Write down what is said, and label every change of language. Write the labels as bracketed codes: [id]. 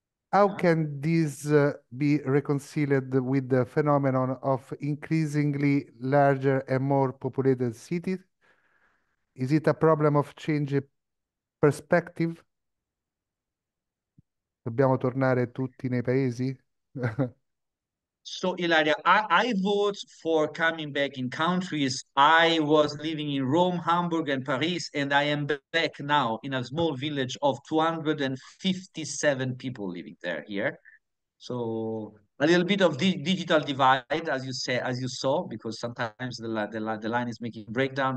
[en] How can this be reconciled with the phenomenon of increasingly larger and more populated cities? Is it a problem of change perspective? [it] Dobbiamo tornare tutti nei paesi? [en] So, Ilaria, I vote for coming back in countries. I was living in Rome, Hamburg, and Paris, and I am back now in a small village of 257 people living there here. So a little bit of digital divide, as you say, as you saw, because sometimes the line is making breakdown.